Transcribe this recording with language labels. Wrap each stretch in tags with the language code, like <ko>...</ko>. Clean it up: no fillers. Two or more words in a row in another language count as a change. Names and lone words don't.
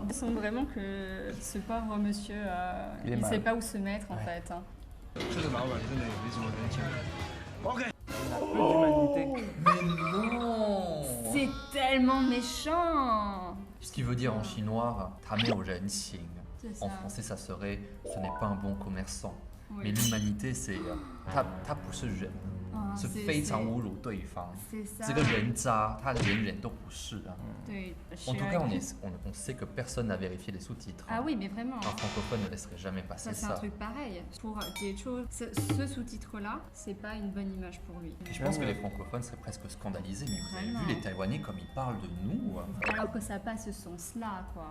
<fr>Ils sont vraiment que ce pauvre monsieur, il ne sait pas où se mettre en fait. Mais non. C'est tellement méchant. Ce qui veut dire en chinois, "</fr> <zh>他没有人情."</zh> <fr>C'est ça. En français, ça serait ce n'est pas un bon commerçant. Oui. Mais l'humanité, c'est</fr> <zh>他不是人，是非常侮辱对方。 C'est ça. 这个人渣，他连人都不是啊。对,</zh> <fr>En tout cas, on sait que personne n'a vérifié les sous-titres. Ah oui, mais vraiment. Un francophone ne laisserait jamais passer C'est un truc pareil. Pour Jay-Chou, ce sous-titre-là, c'est pas une bonne image pour lui. Et je pense que les francophones seraient presque scandalisés, mais vous avez vu les Taïwanais comme ils parlent de nous. Alors que ça n'a pas ce sens-là, quoi.</fr>